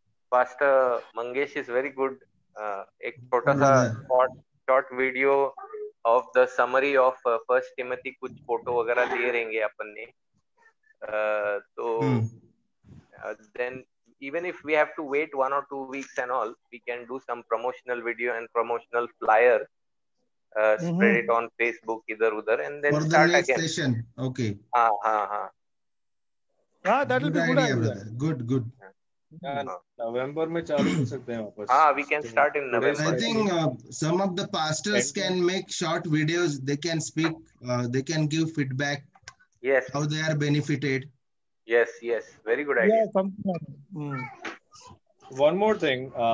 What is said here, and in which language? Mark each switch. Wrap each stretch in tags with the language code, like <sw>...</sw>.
<en>Pastor Mangesh is very good.</en> <hi>एक छोटा सा</hi> <en>short video of the summary of First Timothy,</en> <hi>कुछ photo वगैरह दिए रहेंगे अपन ने.</hi> <en>तो then even if we have to wait 1 or 2 weeks and all, we can do some promotional video and promotional flyer, spread it on Facebook</en> <hi>इधर उधर,</hi> <en>and then for start the next again. session. Okay.</en> <hi>हाँ.</hi> <en>That will be good idea. Brother. Good.</en> <hi>नवंबर में चालू कर सकते हैं वापस.</hi> <en>We can start in November. I think some of the pastors can make short videos. They can speak. They can give feedback. Yes. How they are benefited. Yes. Very good idea. Yeah, something. One more thing.</en>